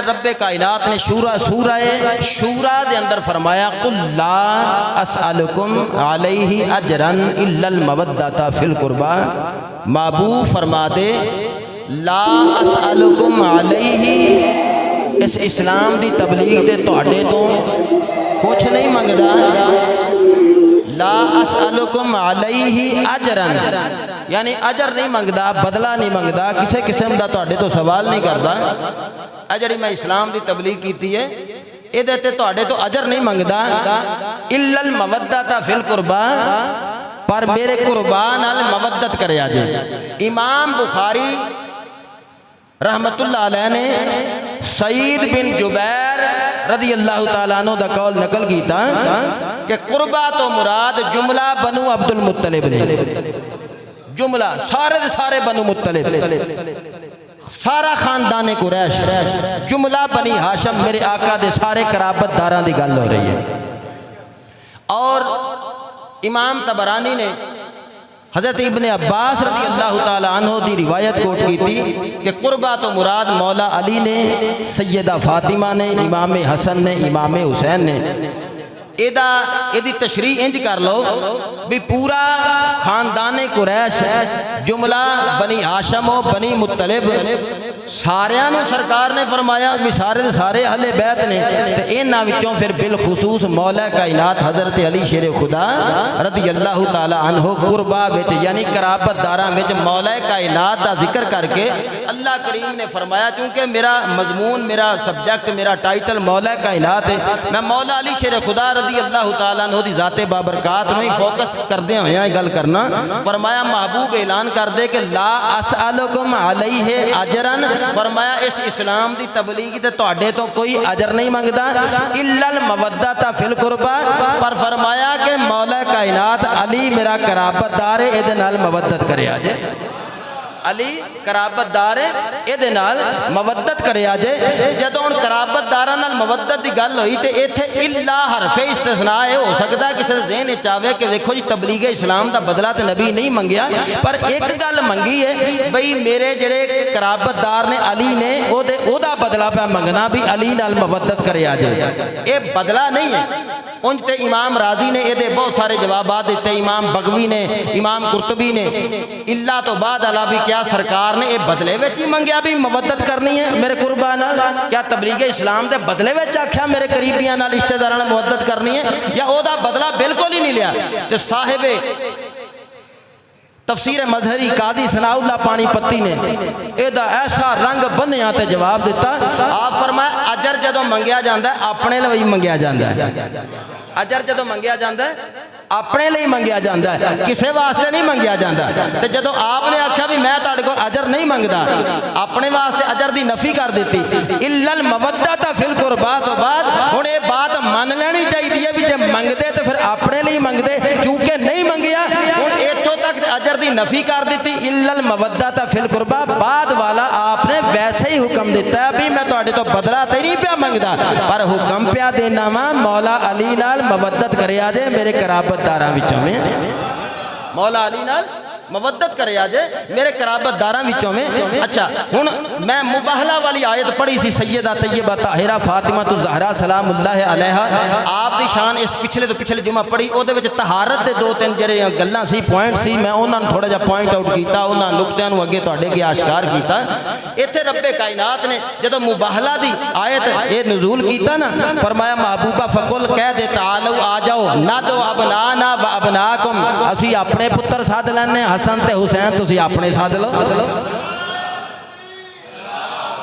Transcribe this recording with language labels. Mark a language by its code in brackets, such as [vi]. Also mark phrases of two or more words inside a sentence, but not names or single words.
[pa] رب کائنات نے سورہ شورا دے اندر فرمایا [ar] قل لا اسألکم علیہ اجرا الا المودۃ فی القربى، [pa] محبوب فرما دے [ar] لا اسألکم علیہ، [pa] اس اسلام دی تبلیغ دے تہاڈے تو کچھ نہیں منگدا، [ar] لا اسألکم علیہ اجرا [pa] یعنی اجر نہیں منگدا، بدلہ نہیں منگدا، کسے قسم دا تہاڈے تو سوال نہیں کردا۔ اجری میں اسلام دی تبلیغ کیتی ہے، اے دیتے تہاڈے تو اجر نہیں منگدا، [ar] الا المودۃ فی القربى، [pa] پر میرے قربان نال مودت کریا جے۔ امام بخاری [ar] رحمت اللہ علیہ [pa] نے سعید بن جبیر [ar] رضی اللہ تعالیٰ عنہ [pa] دا قول نقل کیتا کہ قربہ تو مراد جملہ بنو عبد المطلب نے، جملہ سارے بنو مطلب، سارا خاندان قریش، جملہ بنی ہاشم، میرے آقا دے سارے قرابت داراں دی گل ہو رہی ہے۔ اور امام طبرانی نے حضرت ابن عباس [ar] رضی اللہ تعالیٰ عنہ [pa] دی روایت کوٹ کی تھی کہ قربہ تو مراد مولا علی نے، سیدہ فاطمہ نے، امام حسن نے، امام حسین نے۔ ایدی تشریح انج کر لو بھی پورا خاندان قریش جملہ بنی ہاشم و بنی مطلب ساریاں نو سرکار نے فرمایا بھی سارے اہل بیت نے، تے انہاں وچوں پھر بالخصوص مولا کائنات حضرت علی شیر خدا [ar] رضی اللہ تعالی عنہ [pa] قربا وچ یعنی قرابت داراں وچ مولا کائنات دا ذکر کر کے اللہ کریم نے فرمایا چونکہ میرا مضمون، میرا سبجیکٹ، میرا ٹائٹل مولا کائنات ہے، میں مولا علی شیر خدا [ar] رضی اللہ تعالیٰ عنہ [pa] دی ذات بابرکات نو ہی فوکس کردے ہوئے ہیں گل کرنا۔ فرمایا محبوب اعلان کر دے کہ [ar] لا اسألکم علیہ اجرن، [pa] فرمایا اس اسلام دی تبلیغ تے تہاڈے تو کوئی اجر نہیں منگدا، [ar] الا المودۃ فی القربى، [pa] پر فرمایا کہ مولا کائنات علی میرا قرابت دار ہے، اے نال مودت کریا جے، علی قرابت دار ہے، اے نال مودت کریا جے۔ جدوں ہن قرابت داراں نال مودت دی گل ہوئی تے ایتھے الا حرف استثناء ہے، ہو سکدا کسی دے ذہن وچ آوے کہ دیکھو جی تبلیغ اسلام دا بدلہ تے نبی نہیں منگیا، پر ایک گل منگی ہے بھئی میرے جڑے قرابت دار نے علی نے او دا بدلہ پہ منگنا بھی علی نال مودت کریا جے، اے بدلہ نہیں ہے۔ انج تے امام راضی نے یہ بہت سارے جوابات دیتے، امام بغوی نے، امام قرطبی نے، اللہ تو بعد علا بھی کیا سرکار نے یہ بدلے وچ ہی منگیا بھی مودت کرنی ہے میرے قربا نال، کیا تبلیغ اسلام دے بدلے وچ آکھیا میرے قریبیاں نال رشتہ داراں نال مودت کرنی ہے، یا او دا بدلہ بالکل ہی نہیں لیا؟ تے صاحب تفسیر مظہری قاضی ثناء اللہ پانی پتی نے ایدہ ایسا رنگ بنیا تے جواب دیتا، آپ فرمایا اجر جدو منگیا جاندہ ہے اپنے لئی منگیا جاندہ ہے، اجر جدو منگیا جاندہ ہے اپنے لئی منگیا جاندہ ہے، کسے واسطے نہیں منگیا جاندہ ہے۔ تے جدو آپ نے آکھا بھی میں تاڑے کو اجر نہیں منگدا، اپنے واسطے اجر دی نفی کر دیتی، [ar] اِلَّا الْمَوَدَّةَ فِي الْقُرْبَى تو [pa] بعد انہیں بات مان لینی چاہیے بھی جب منگدے تو پھر اپنے لئی منگدے، چونکہ نہیں منگیا ان ایتھوں تک اجر دی نفی کر دیتی، [ar] اِلَّا الْمَوَدَّةَ فِي الْقُرْبَى، [pa] بعد والا آپ نے ویسے ہی حکم دیتا ہے بھی میں تاڑے تو بدلہ تے نہیں پیا منگدا، پر حکم پیا دینا ماں مولا علی نال مودت کرے آجے میرے قرابت داراں وچوں میں، مولا علی نال مودت کرے آجے میرے قرابت داراں وچوں میں۔ اچھا ہن میں مباہلہ والی آیت پڑھی سی، سیدہ طیبہ طاہرہ فاطمہ الزہرا [ar] سلام اللہ علیہا، [pa] آپ دی شان اس پچھلے جمعہ پڑھی، او دے وچ طہارت دے دو تین جڑے گلاں سی، پوائنٹ سی، میں انہاں تھوڑا جا [en] point out [pa] کیتا، انہاں نقطیاں نو اگے تہاڈے کے آشکار کیتا۔ ایتھے رب کائنات نے جدوں مباہلہ دی آیت اے نزول کیتا نا، فرمایا محبوبہ فقل کہہ دے تعالو آ جاؤ [ar] ندعو ابنانا و ابناکم، [pa] اسی اپنے پتر ساتھ لینے، حسن تے حسین تسی اپنے ساتھ لو۔